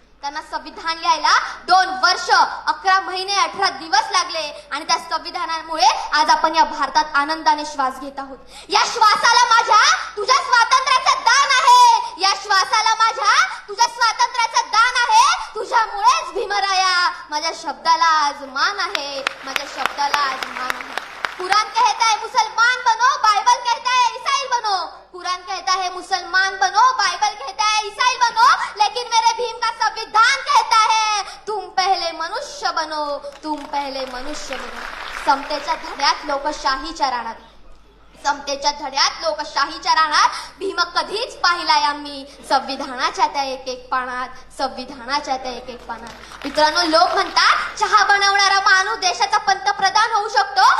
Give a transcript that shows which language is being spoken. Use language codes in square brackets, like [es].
[mr] त्यांना संविधान लिहायला 2 वर्ष 11 महिने 18 दिवस लागले आणि त्या संविधानामुळे आज आपण या भारतात आनंदाने श्वास घेत आहोत. या श्वासाला माझ्या तुझ्या स्वातंत्र्याचं दान आहे. या श्वासाला माझ्या तुझ्या स्वातंत्र्याचं दान आहे. तुझ्यामुळेच भीमराया माझ्या शब्दाला आज मान आहे. माझ्या शब्दाला आज मान आहे. [hi] कुरान कहता है मुसलमान बनो, बाइबल कहता है ईसाई बनो. कुरान कहता है मुसलमान बनो, बाइबल कहता है ईसाई बनो, लेकिन मेरे भीम का संविधान कहता है तुम पहले मनुष्य बनो, तुम पहले मनुष्य बनो. [mr] समतेच्या धड्यात लोकशाहीच्या रानात, समतेच्या धड्यात लोकशाहीच्या रानात भीम कधीच पाहिलाय आम्ही. संविधानाच्या त्या एक पानात, संविधानाच्या त्या एक पानात. मित्रांनो, लोक म्हणतात चहा बनवणारा माणूस देशाचा पंतप्रधान होऊ शकतो.